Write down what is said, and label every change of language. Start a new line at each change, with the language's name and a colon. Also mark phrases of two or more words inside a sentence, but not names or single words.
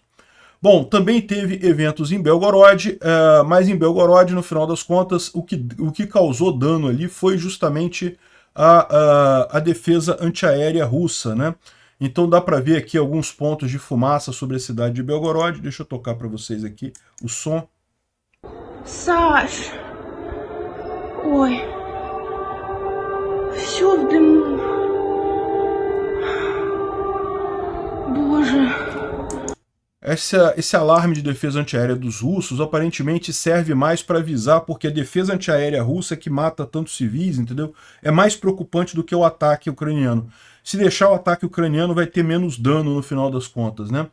Portuguese: Bom, também teve eventos em Belgorod, mas em Belgorod, no final das contas, o que causou dano ali foi justamente a defesa antiaérea russa, né? Então dá para ver aqui alguns pontos de fumaça sobre a cidade de Belgorod. Deixa eu tocar para vocês aqui o som.
Russian: Саш! Ой! Все в дыму! Боже!
Portuguese: Esse alarme de defesa antiaérea dos russos aparentemente serve mais para avisar, porque a defesa antiaérea russa que mata tantos civis, entendeu? É mais preocupante do que o ataque ucraniano. Se deixar o ataque ucraniano vai ter menos dano no final das contas, né?